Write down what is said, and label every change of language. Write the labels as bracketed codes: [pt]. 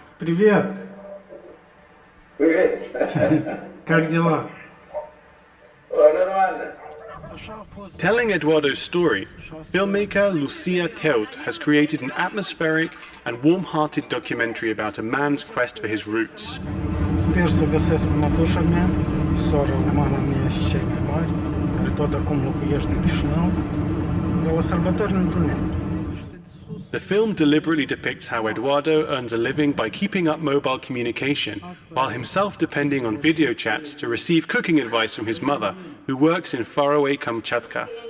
[ru] Привет! Привет! Как дела? Нормально. [en] Telling Eduardo's story, filmmaker Lucia Teut has created an atmospheric and warm-hearted documentary about a man's quest for his roots. [ro] Sper să găsesc mătușa mea, sora mama mea și cei mai mari, care tot acum locuiește în Chișinău, de la sărbători ne întâlnim. [en] The film deliberately depicts how Eduardo earns a living by keeping up mobile communication, while himself depending on video chats to receive cooking advice from his mother, who works in faraway Kamchatka.